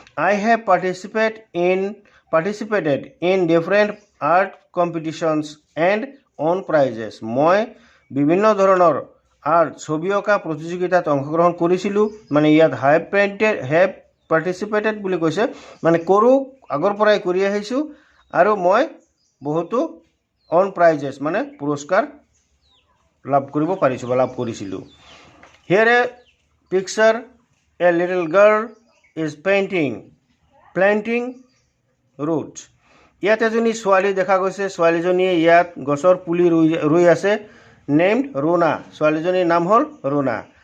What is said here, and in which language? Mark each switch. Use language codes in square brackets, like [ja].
[en] I have participated in different art competitions and won prizes. [as] মই বিভিন্ন ধৰণৰ art ছবি অঁকা প্ৰতিযোগিতাত অংশগ্ৰহণ কৰিছিলোঁ মানে ইয়াত [en] have participated [as] বুলি কৈছে মানে কৰোঁ আগৰ পৰাই কৰি আহিছোঁ আৰু মই বহুতো [en] won prizes [as] মানে পুৰস্কাৰ লাভ কৰিব পাৰিছোঁ বা লাভ কৰিছিলোঁ. [en] Here a picture, a little girl is planting roots. [as] ইয়াত এজনী ছোৱালী দেখা গৈছে ছোৱালীজনীয়ে ইয়াত গছৰ পুলি ৰুই আছে [en] named Runa. [as] ছোৱালীজনীৰ নাম হ'ল Runa.